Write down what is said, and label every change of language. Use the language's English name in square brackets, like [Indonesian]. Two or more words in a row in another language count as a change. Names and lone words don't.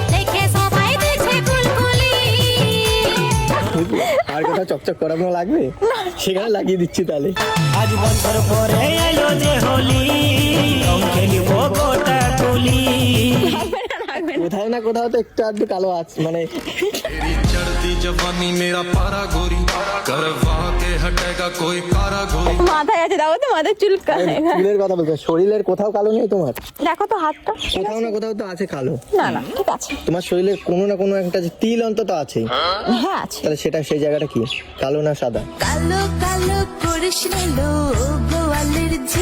[Bangla] আর কোথাও চকচক করানো লাগবে সেখানে লাগিয়ে দিচ্ছি তাহলে। আজ বছর পরে এলো যে হোলি, রং খেলিব গোটা তুলি। কোথাও না কোথাও তো একটু আধটু কালো আছে, মানে [Hindi] चढ़ती जवानी मेरा पारा गोरी करवा के हटेगा कोई कारा गोरी। [Bangla] মাথায় আছে, দেখো তো মাথায় চুলকায়। চুলের কথা বলছো, শরীরের কোথাও কালো নেই তোমার? দেখো তো হাতটা, কোথাও না কোথাও তো আছে কালো। না না ঠিক আছে। তোমার শরীরের কোনো না কোনো একটা যে তিল অন্তত আছে, হ্যাঁ আছে। তাহলে সেটা সেই জায়গাটা কি, কালো না সাদা? কালো কালো করিস লো গোয়ালের ঝি।